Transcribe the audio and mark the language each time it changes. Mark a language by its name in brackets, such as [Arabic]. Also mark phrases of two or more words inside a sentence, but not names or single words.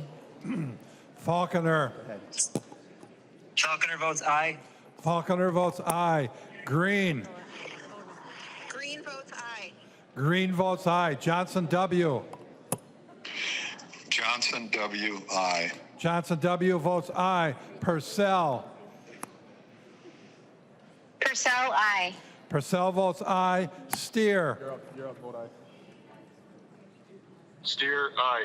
[English] Falconer. Falconer votes aye. Falconer votes aye. Green. Green votes aye. Green votes aye. Johnson W. Johnson W. Aye. Johnson W. votes aye. Purcell. Purcell, aye. Purcell votes aye. Steer. You're up, vote aye. Steer, aye.